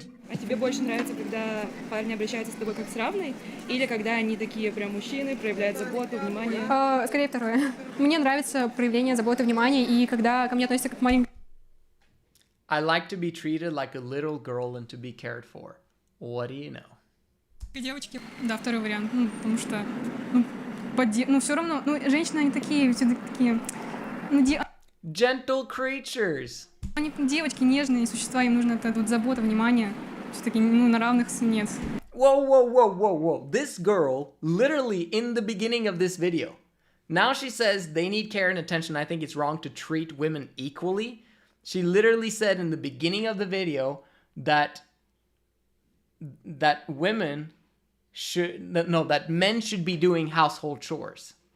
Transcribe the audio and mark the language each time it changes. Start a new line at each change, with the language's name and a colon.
Russian: А тебе больше нравится, когда парни обращаются с тобой как с равной, или когда они такие прям мужчины, проявляют заботу, внимание? Скорее второе. Мне нравится проявление заботы, внимания, и когда ко мне относятся как к маленькой...
English: I like to be treated like a little girl and to be cared for. What do you know?
Russian: Девочки, да, второй вариант, потому что, все равно, женщины, они такие, все-таки такие,
English: Gentle creatures.
Russian: Они девочки, нежные существа, им нужна эта вот забота, внимание, все-таки, на равных нет.
English: Whoa. This girl, literally in the beginning of this video, now she says they need care and attention. I think it's wrong to treat women equally. She literally said in the beginning of the video that women that men should be doing household chores.